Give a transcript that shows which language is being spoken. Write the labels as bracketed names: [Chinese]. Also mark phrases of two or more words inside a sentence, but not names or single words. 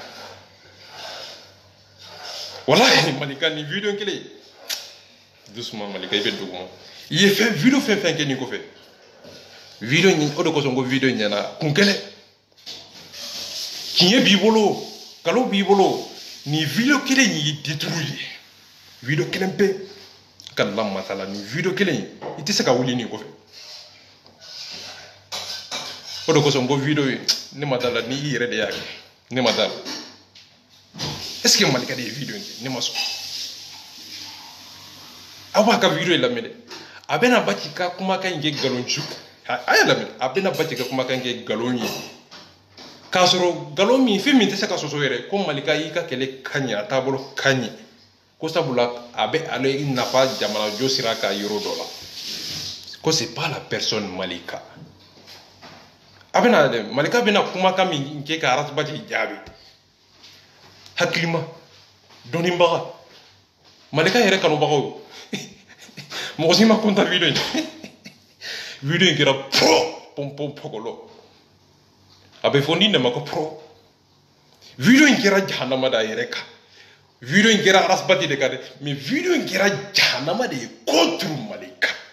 [Bambara] walahi Malika nin video kelen doucement Malika i bɛ duguma i ye video fɛn fɛn kɛ nin kɔfɛ video o de kosɔn ko video ɲɛna kun kɛlɛ tiɲɛ b'i bolo nkalon b'i bolo nin video kelen y'i détruire video kelen pe ka la masala nin video kelen i tɛ se ka wuli nin kɔfɛ o de kosɔn ko video ye ne ma da la ni i yɛrɛ de y'a kɛ ne ma da la est-ce que Malika de ye video in kɛ ne ma sɔn aw b'a ka video lamɛn dɛ a bɛna Baci ka kumakan in kɛ nkalon ju a y'a lamɛn a bɛna Baci ka kumakan kɛ nkalon ye k'a sɔrɔ nkalon min fɛn min tɛ se ka sɔsɔ yɛrɛ ko Malika y'i ka kɛlɛ ka ɲɛ a taabolo ka ɲɛ ko sabula a bɛ ale nafa jamana jɔ sira ka yɔrɔ dɔ la ko [French] c'est pas la personne [Bambara] Malika a bɛna dɛ Malika bɛna kumakan min kɛ ka Baci jaabi hakilima dɔnnibaga Malika yɛrɛ kanubagaw mɔgɔ si ma konta video in video in kɛra pɔnpɔn pɔgɔlɔ a bɛ fɔ ni nɛma ko pro video in kɛra jahanama de a yɛrɛ kan video in kɛra Baci de kan dɛ mais video in kɛra jahanama de ye contre Malika